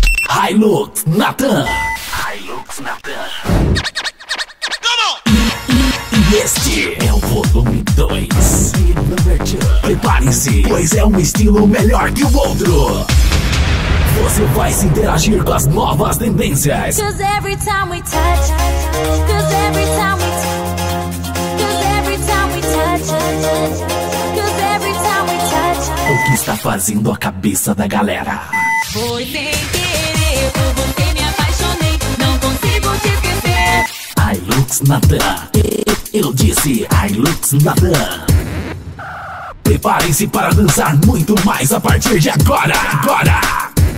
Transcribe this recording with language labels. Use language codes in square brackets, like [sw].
[pt] Hilux Natan. Hilux Natan. E este é o volume 2. Prepare-se, pois é um estilo melhor que o outro. Você vai se interagir com as novas tendências. [en] Cause every time we touch, cause every time we touch, cause every time we touch, cause every time we touch. [pt] O que está fazendo a cabeça da galera? Foi sem querer, por você me apaixonei, não consigo te esquecer. Hilux Natan. Eu disse Hilux Natan. Preparem-se para dançar muito mais a partir de agora.